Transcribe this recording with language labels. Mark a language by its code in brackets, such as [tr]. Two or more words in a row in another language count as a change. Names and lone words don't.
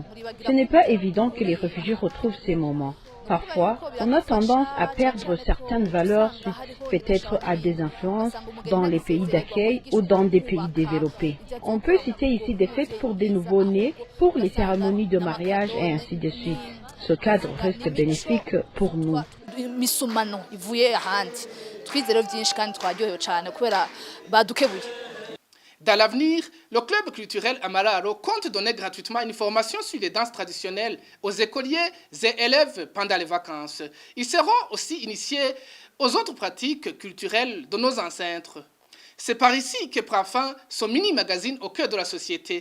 [fr] Ce n'est pas évident que les réfugiés retrouvent ces moments. Parfois, on a tendance à perdre certaines valeurs suite peut-être à des influences dans les pays d'accueil ou dans des pays développés. On peut citer ici des fêtes pour des nouveaux-nés, pour les cérémonies de mariage et ainsi de suite. Ce cadre reste bénéfique pour nous. [rw] imisumano ivuye ahandi twizero byinshi kandi twaryohewe cyane kubera badukebuye. [fr] Dans l'avenir, le club culturel Amararo compte donner gratuitement une formation sur les danses traditionnelles aux écoliers et élèves pendant les vacances. Ils seront aussi initiés aux autres pratiques culturelles de nos ancêtres. C'est par ici que prend fin ce mini-magazine au cœur de la société.